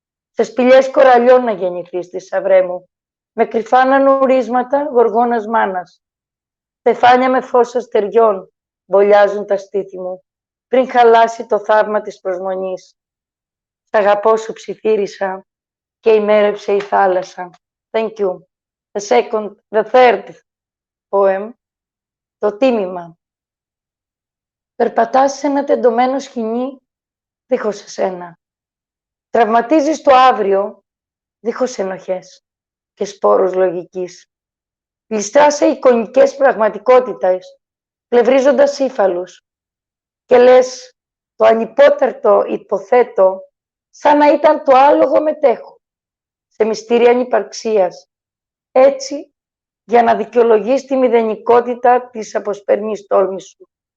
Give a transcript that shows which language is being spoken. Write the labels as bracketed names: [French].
[Greek] Σε σπηλιές κοραλιών να γεννηθείς, θησαυρέ μου, με κρυφά νανουρίσματα γοργόνας μάνας. Στεφάνια με φως αστεριών μπολιάζουν τα στήθη μου, πριν χαλάσει το θαύμα της προσμονής. Σ' αγαπώ σου ψιθύρισα και ημέρεψε η θάλασσα. [English] Thank you. The third poem, [Greek] το τίμημα. Περπατάς σε ένα τεντωμένο σκηνή δίχως εσένα. Τραυματίζεις το αύριο δίχως ενοχές και σπόρους λογικής. Γλιστράς σε εικονικές πραγματικότητες, πλευρίζοντας ύφαλους και λες το ανυπόταρτο υποθέτω σαν να ήταν το άλογο μετέχω σε μυστήρια ανυπαρξίας, έτσι για να δικαιολογείς τη μηδενικότητα της αποσπερμής τόλμης σου.